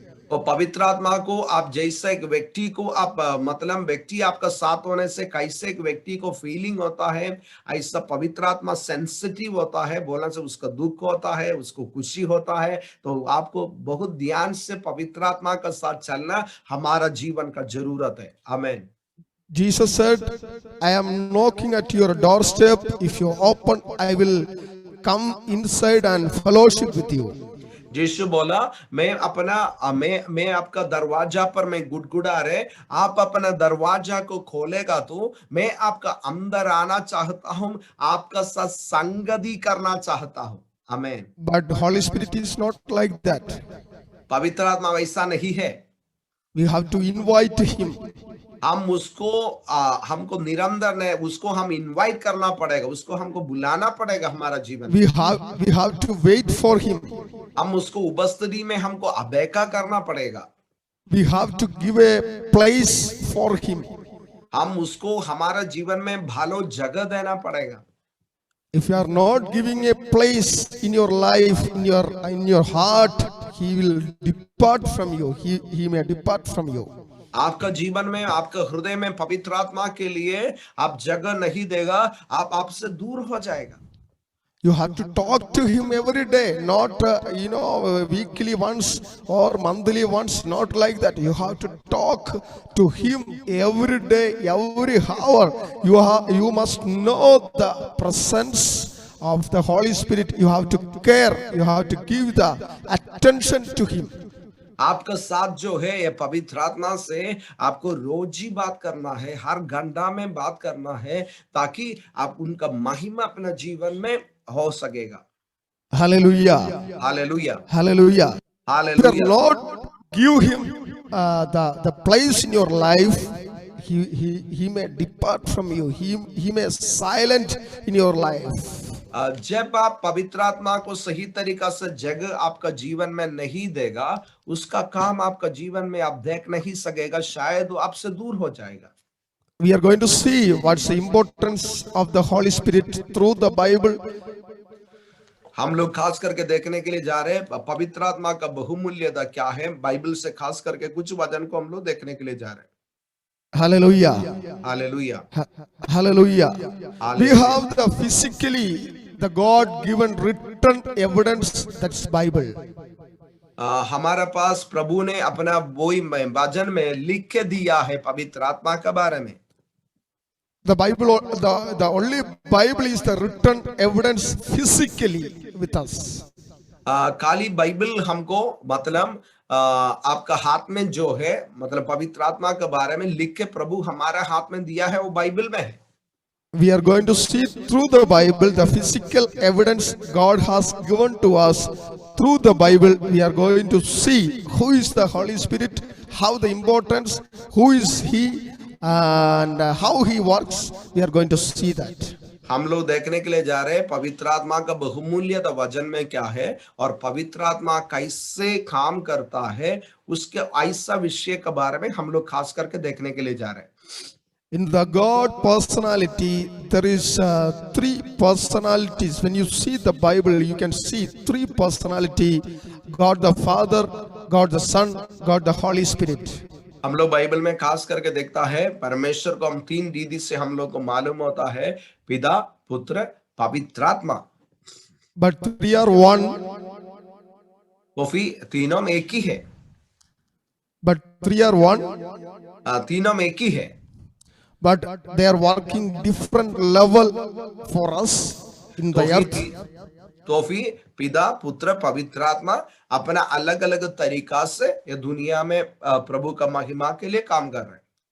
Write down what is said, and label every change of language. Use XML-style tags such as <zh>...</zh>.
<hi>तो पवित्र आत्मा को आप जैसे एक व्यक्ति को आप मतलब व्यक्ति आपका साथ होने से कैसे एक व्यक्ति को फीलिंग होता है, ऐसा पवित्र आत्मा सेंसिटिव होता है, बोलने से उसका दुख होता है, उसको खुशी होता है। तो आपको बहुत ध्यान से पवित्र आत्मा का साथ चलना हमारा जीवन का जरूरत है। आमेन।</hi> <en>Jesus said, I am knocking at your doorstep. If you open, I will come inside and fellowship with you.</en> <hi>यीशु बोला, मैं आपका दरवाजा पर मैं गुड़गुड़ा रहे, आप अपना दरवाजा को खोलेगा तो मैं आपका अंदर आना चाहता हूं, आपका साथ संगति करना चाहता हूं। आमेन।</hi> <en>But Holy Spirit is not like that.</en> <hi>पवित्र आत्मा वैसा नहीं है।</hi> <en>We have to invite him.</en> <hi>हम उसको हमको निरंतर ने उसको हम इनवाइट करना पड़ेगा, उसको हमको बुलाना पड़ेगा हमारा जीवन।</hi> <en>We have to wait for him.</en> <hi>हम उसको उपस्थिति में हमको अबेका करना पड़ेगा।</hi> <en>We have to give a place for him.</en> <hi>हम उसको हमारा जीवन में भालो जगह देना पड़ेगा।</hi> <en>If you are not giving a place in your life, in your heart, he will depart from you. He may depart from you.</en> <hi>आपका जीवन में, आपका हृदय में पवित्र आत्मा के लिए आप जगह नहीं देगा, आप आपसे दूर हो जाएगा।</hi> <en>You have to talk to him every day, not weekly once or monthly once, not like that. You have to talk to him every day, every hour. You must know the presence of the Holy Spirit. You have to care. You have to give the attention to him.</en> <hi>आपका साथ जो है ये पवित्र आत्मा से आपको रोज ही बात करना है, हर घंटा में बात करना है, ताकि आप उनका महिमा अपना जीवन में हो सकेगा।</hi> <en>Hallelujah.</en> <hi>Hallelujah.</hi> <en>Hallelujah. If</en> <hi>hallelujah.</hi> <en>Lord give him the place in your life, he may depart from you. He may silent in your life.</en> <hi>जब आप पवित्र आत्मा को सही तरीका से जगह आपका जीवन में नहीं देगा, उसका काम आपका जीवन में आप देख नहीं सकेगा, शायद वो आपसे दूर हो जाएगा।</hi> <en>We are going to see what's the importance of the Holy Spirit through the Bible.</en> <hi>हम लोग खास करके देखने के लिए जा रहे हैं पवित्र आत्मा का बहुमूल्यता क्या है, बाइबल से खास करके कुछ वचन को हम लोग देखने के लिए जा रहे हैं।</hi> <en>Hallelujah.</en> <hi>Hallelujah.</hi> <en>Hallelujah. We Hallelujah. have the physically the God given written evidence, that's Bible.</en> <hi>हमारा पास प्रभु ने अपना वही वचन में लिख के दिया है पवित्र आत्मा के बारे में।</hi> <en>The Bible, the only Bible is the written evidence physically with us.</en> <hi>खाली बाइबल हमको मतलब आपका हाथ में जो है, मतलब पवित्र आत्मा के बारे में लिख के प्रभु हमारा हाथ में दिया है, वो बाइबल में है।</hi> <en>We are going to see through the Bible the physical evidence God has given to us. Through the Bible, we are going to see who is the Holy Spirit, how the importance, who is He, and how He works. We are going to see that.</en> <hi>हम लोग देखने के लिए जा रहे हैं पवित्र आत्मा का बहुमूल्यता वचन में क्या है और पवित्र आत्मा कैसे काम करता है, उसके ऐसा विषय के बारे में हम लोग खास करके देखने के लिए जा रहे हैं।</hi> <en>In the God personality, there is three personalities. When you see the Bible, you can see three personality: God the Father, God the Son, God the Holy Spirit.</en> <hi>हम लोग बाइबल में खास करके देखता है परमेश्वर को हम तीन रीति से हम लोग को मालूम होता है, पिता, पुत्र, पवित्र आत्मा।</hi> <en>But three are one.</en> <hi>वो फिर तीनों में एक ही है।</hi> <en>But three are one.</en> <hi>तीनों में एक ही है।</hi> <en>But they are working different level for us in the earth.</en> <hi>तो फिर पिता, पुत्र, पवित्र आत्मा अपना अलग अलग तरीका से ये दुनिया में प्रभु का महिमा के लिए काम कर रहे हैं।</hi>